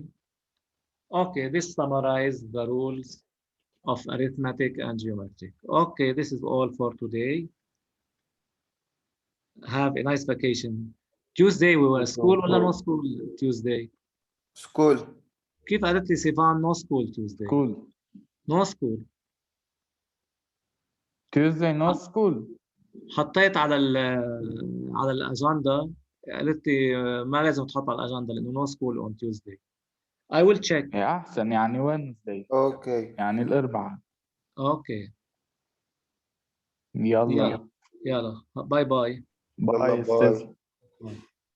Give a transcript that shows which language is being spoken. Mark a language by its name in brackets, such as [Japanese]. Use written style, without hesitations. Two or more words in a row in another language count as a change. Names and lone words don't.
[English] Okay, this summarizes the rules of arithmetic and geometric. Okay, this is all for today. Have a nice vacation. Tuesday we were school or no school Tuesday? School. [Arabic] كيف قالت لي سيفان [English] no school Tuesday? School. No school. Tuesday no school. [Arabic] حطيت على الأجندة، قالت لي ما لازم تحط على الأجندة لأنه [English] no school on Tuesday. I will check. [Arabic] إيه أحسن يعني Wednesday. [English] Okay. [Arabic] يعني الأربعاء. [English] Okay. [Arabic] يلا. يلا. [English] bye bye. [Arabic] باي.